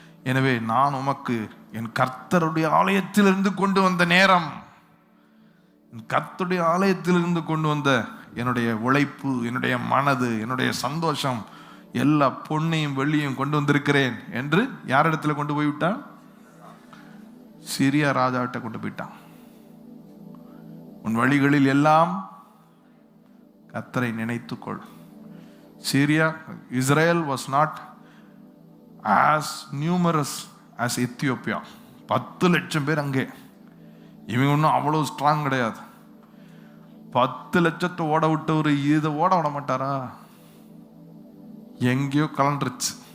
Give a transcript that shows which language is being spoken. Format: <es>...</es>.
<ta>எனவே நான் உமக்கு என் கர்த்தருடைய ஆலயத்திலிருந்து கொண்டு வந்த நேரம், கர்த்தருடைய ஆலயத்திலிருந்து கொண்டு வந்த என்னுடைய உழைப்பு, என்னுடைய மனது, என்னுடைய சந்தோஷம், எல்லா பொன்னையும் வெள்ளியும் கொண்டு வந்திருக்கிறேன் என்று யாரிடத்துல கொண்டு போய்விட்டான்? சிரியா ராஜாவிட்ட கொண்டு போயிட்டான். உன் வழிகளில் எல்லாம் கர்த்தரை நினைத்துக்கொள்.</ta> <en>Syria, Israel was not as numerous as Ethiopia.</en> <ta>10 லட்சம் பேர் அங்கே. இவங்க ஒன்றும் அவ்வளோ ஸ்ட்ராங் கிடையாது. 10 லட்சத்தை ஓட விட்டவர் இதை ஓட விட மாட்டாரா? எங்கேயோ கலண்டுருச்சு.</ta>